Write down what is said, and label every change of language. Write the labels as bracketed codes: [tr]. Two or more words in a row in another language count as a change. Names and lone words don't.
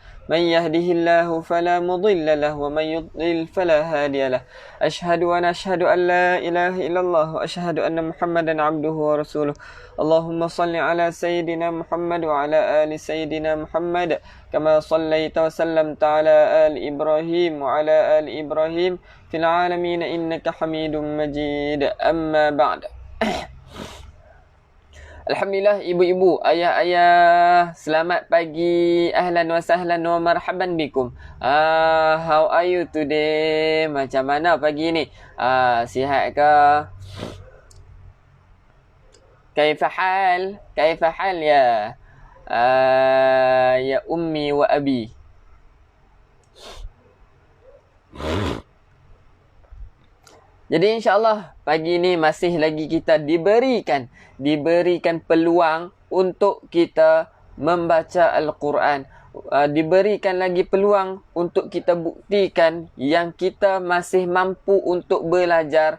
[ar] من يهده الله فلا مضل له ومن يضلل فلا هادي له أشهد أن لا إله إلا الله وأشهد أن محمدا عبده ورسوله اللهم صل على سيدنا محمد وعلى آل سيدنا محمد كما صليت وسلمت على آل إبراهيم وعلى آل إبراهيم في العالمين إنك حميد مجيد أما بعد. [ms] Alhamdulillah, ibu-ibu, ayah-ayah, selamat pagi. [ar] أهلا وسهلا ومرحبا بكم. [en] How are you today? [ms] Macam mana pagi ni? Sihat ke? [ar] كيف حال? كيف حال يا؟ يا أمي وأبي. [ms] Jadi insyaAllah pagi ni masih lagi kita diberikan peluang untuk kita membaca Al-Quran. Diberikan lagi peluang untuk kita buktikan yang kita masih mampu untuk belajar.